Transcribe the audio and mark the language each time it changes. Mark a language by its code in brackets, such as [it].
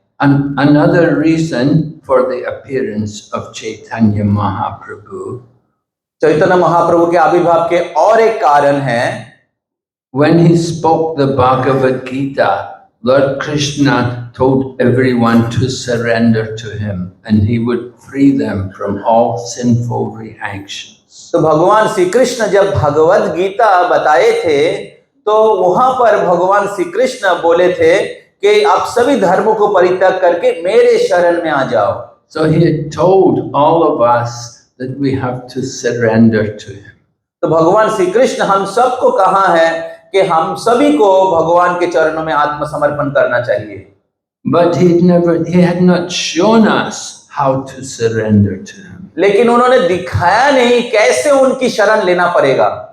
[en] And another reason for the appearance of Chaitanya Mahaprabhu, [hi] Chaitanya Mahaprabhu के आविर्भाव के और एक कारण है, [en] when he spoke the Bhagavad Gita, Lord Krishna told everyone to surrender to him and he would free them from all sinful reactions. [hi] तो भगवान श्री कृष्ण जब भगवद गीता बताए थे, तो वहां पर भगवान श्री कृष्ण बोले थे कि आप सभी धर्मों को परित्याग करके मेरे शरण में आ जाओ. [en] So he had told all of us that we have to surrender to him. [hi] तो भगवान श्री कृष्ण हम सबको कहा है कि हम सभी को भगवान के चरणों में आत्मसमर्पण करना चाहिए. [en] But he had not shown us how to surrender to him. [hi] लेकिन उन्होंने दिखाया नहीं कैसे उनकी शरण लेना पड़ेगा.